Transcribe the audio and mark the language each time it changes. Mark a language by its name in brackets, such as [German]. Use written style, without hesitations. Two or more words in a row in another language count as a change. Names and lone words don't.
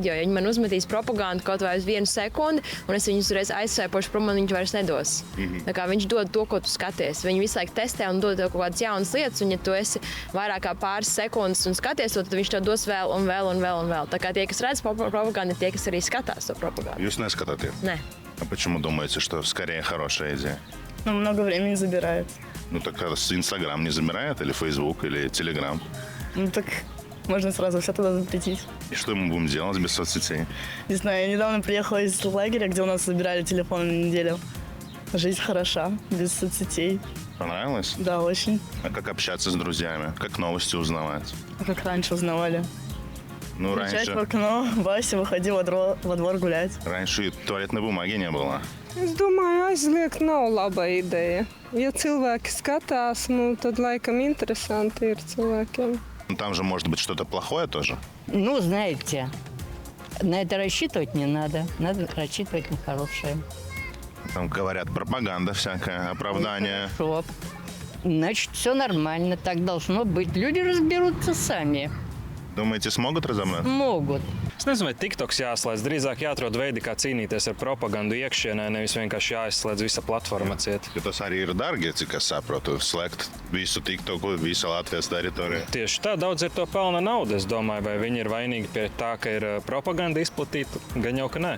[Latvian] Ja viņi man uzmetīs propagandu kaut vai uz 1 sekundi, un es viņus uzreiz aizsēpošu prom, man viņš vairs nedos. Tā kā viņš dod to, ko tu skaties. Viņi visu laiku testē un dod tev kaut kādas jaunas lietas, un ja tu esi vairāk kā pāris sekundes un skaties to, tad viņš tev dos vēl un vēl un vēl un vēl. Tā kā tie, kas redz propagandu, tie, kas arī skatās to propagandu. Jūs neskatāties? Nē. [Russian] А почему думаете, что скорее хорошая идея? Nu, много времени забирает. Ну так Инстаграм не забирает, или Фейсбук, или Телеграм? Ну, так можно сразу все туда запретить. И что мы будем делать без соцсетей? Не знаю, я недавно приехала из лагеря, где у нас забирали телефон на неделю. Жизнь хороша, без соцсетей. Понравилось? Да, очень. А как общаться с друзьями? Как новости узнавать? А как раньше узнавали? Ну, Включать в раньше, окно, Вася, выходи во двор гулять. раньше и туалетной бумаги не было. [Latvian] Es domāju, aizliegt nav laba ideja. Ja cilvēki skatās, tad laikam interesanti ir cilvēkiem. [Russian] Ну, там же может быть что-то плохое тоже. Ну, знаете, на это рассчитывать не надо. Надо рассчитывать на хорошее. Там говорят пропаганда всякая, оправдание. Хорошо. Значит, все нормально. Так должно быть. Люди разберутся сами. Думаете, смогут разобраться? Могут. [Latvian] Es nezinu, vai TikToks jāslēdz. Drīzāk jāatrod veidi, kā cīnīties ar propagandu iekšienē, nevis vienkārši jāizslēdz visa platforma ciet. Jo tas arī ir dārgi, cik es saprotu, slēgt visu TikToku, visu Latvijas teritoriju. Tieši tā, daudz ir to pelna nauda. Es domāju, vai viņi ir vainīgi pie tā, ka ir propaganda izplatīta, gan jau, ka nē.